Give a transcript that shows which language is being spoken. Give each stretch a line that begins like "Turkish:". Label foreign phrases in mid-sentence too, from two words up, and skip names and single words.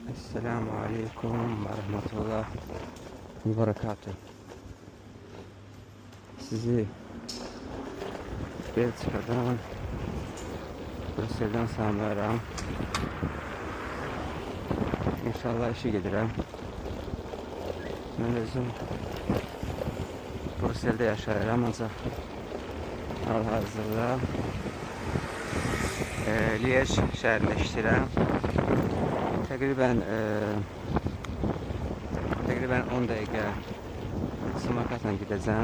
Arabic: السلام عليكم ورحمة الله وبركاته.
Azerbaijani: Sizi Belçika'dan, Brüssel'den salamlayıram. İnşallah işe gedirəm. Mən özüm Brüssel'də yaşayıram, ancaq hal-hazırda Liège şəhərində işləyirəm. Təqribən 10 dəqiqə samokarla gidəcəm.